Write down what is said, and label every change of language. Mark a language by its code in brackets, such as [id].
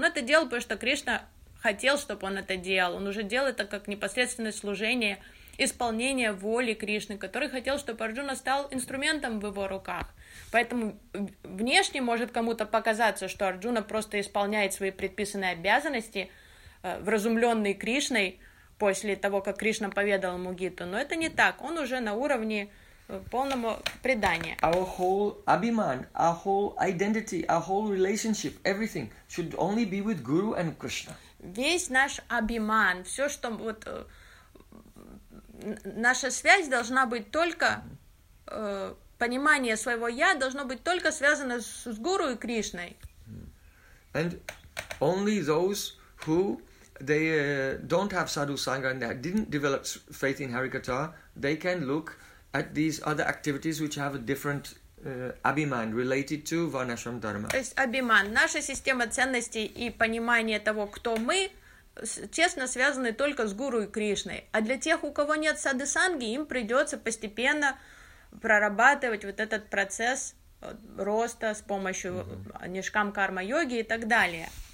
[ru] Он это делал, потому что Кришна хотел, чтобы он это делал. Он уже делал это как непосредственное служение исполнение воли Кришны, который хотел, чтобы Арджуна стал инструментом в его руках. Поэтому внешне может кому-то показаться, что Арджуна просто исполняет свои предписанные обязанности, вразумленные Кришной после того, как Кришна поведал ему Гиту. Но это не так. Он уже на уровне полного предания. [en] Our whole abhiman, our whole identity, our whole relationship, everything should only be with Guru and Krishna. [ru] Весь наш абиман, все, что вот наша связь должна быть только, понимание своего «я» должно быть только связано с Гуру и Кришной. [en] And only those who they don't have sadhu sangha and they didn't develop faith in Harikatha, they can look at these other activities which have a different abhiman related to varnashram dharma. [ru] То есть абиман, наша система ценностей и понимание того, кто мы, честно связаны только с Гуру и Кришной. А для тех, у кого нет садхи-санги, им придется постепенно прорабатывать вот этот процесс роста с помощью нишкам карма-йоги и так далее.